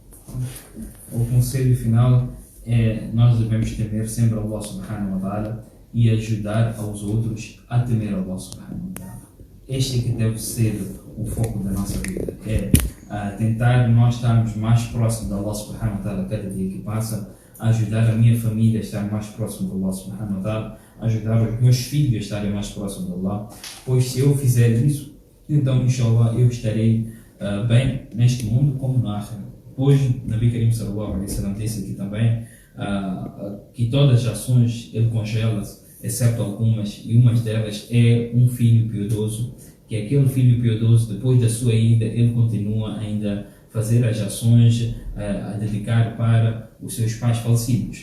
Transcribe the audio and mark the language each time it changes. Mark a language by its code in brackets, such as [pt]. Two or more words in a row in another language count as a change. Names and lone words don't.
[pt] O conselho final é: nós devemos temer sempre [ar] الله سبحانه وتعالى [pt] e ajudar aos outros a temer [ar] الله سبحانه وتعالى. [pt] Este é que deve ser o foco da nossa vida, tentar nós estarmos mais próximos de [ar] الله سبحانه وتعالى [pt] cada dia que passa, ajudar a minha família a estar mais próximo de [ar] الله سبحانه وتعالى, [pt] ajudar os meus filhos a estarem mais próximos de Allah, pois se eu fizer isso, então inshallah eu estarei bem neste mundo como no akhirah. Pois [ar] نبي كريم صلى الله عليه وسلم [pt] disse aqui também que todas as ações ele congela, exceto algumas, e uma delas é um filho piedoso, que aquele filho piedoso, depois da sua ida, ele continua ainda a fazer as ações, a dedicar para os seus pais falecidos.